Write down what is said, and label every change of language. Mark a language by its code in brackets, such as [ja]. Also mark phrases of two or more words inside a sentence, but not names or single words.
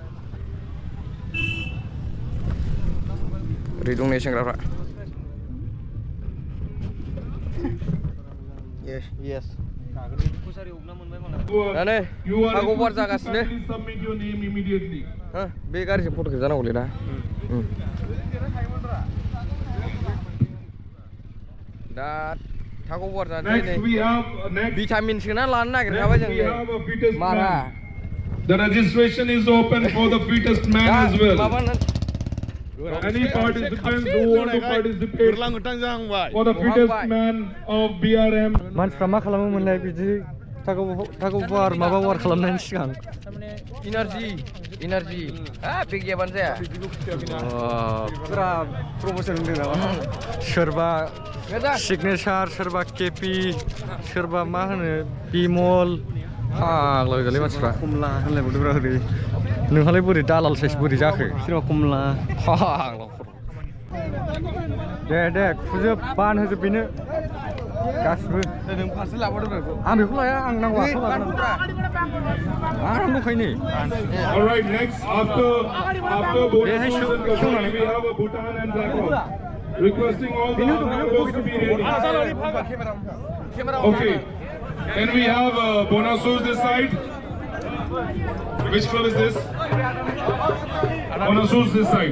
[brx] ओरै दं नै सेंग्राफ्रा yes दा नै हागौबार जागासिनो बे गारिजों फट' खेबजानांगौलै दा दा हागौबार जानोसै नै भिटामिन सोना लानो नागिरखाबाय जों मारा [en] The registration is open for the fittest man as well. Any participants who want to participate for the fittest man of B.R.M. [brx] मानसिफ्रा मा खालामो मोनलाय बिदि थागौ बार माबा वार खालामनायनि सिगां इनार्जि बे गैयाबानो जाया पुरा प्रमोसन होनदों नामा सोरबा सिगनेचार सोरबा केपि सोरबा मा होनो बिमल फाग्ला गोजालै मानसिफ्रा कमला होनलायबावदोंब्रा ओरै नोंहालाय बोरै दालाल साइस बोरै जाखो सोरबा कमला फाग्ला दे खुजोब बान होजोब बेनो गासिबो नों फारसे लाबोदों आं बेखौ लाया आं नांगौ आखायाव लागोन आं दंखायो [en] All right, next after BODOLAND we have a Bhutan and Blackrock. Requesting all the members to be ready. Okay. Can we have Bonasurs this side? Which club is this? Bonasurs this side.